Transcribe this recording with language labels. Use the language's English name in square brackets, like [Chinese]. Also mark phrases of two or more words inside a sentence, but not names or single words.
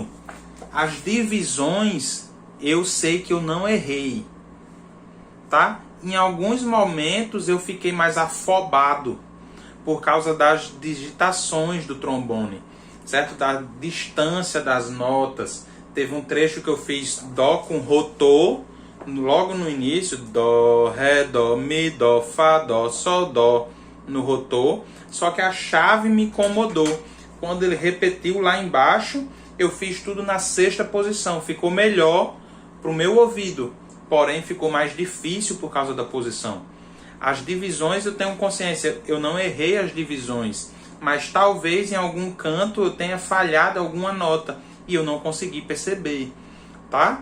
[Portuguese] As divisões eu sei que eu não errei, tá? Em alguns momentos eu fiquei mais afobado por causa das digitações do trombone, certo? Da distância das notas. Teve um trecho que eu fiz dó com rotô, logo no início, dó, ré, dó, mi, dó, fá, dó, sol, dó, no rotô. Só que a chave me incomodou. Quando ele repetiu lá embaixo, eu fiz tudo na sexta posição. Ficou melhor para o meu ouvido, porém ficou mais difícil por causa da posição. As divisões eu tenho consciência, eu não errei as divisões, mas talvez em algum canto eu tenha falhado alguma nota e eu não consegui perceber, tá?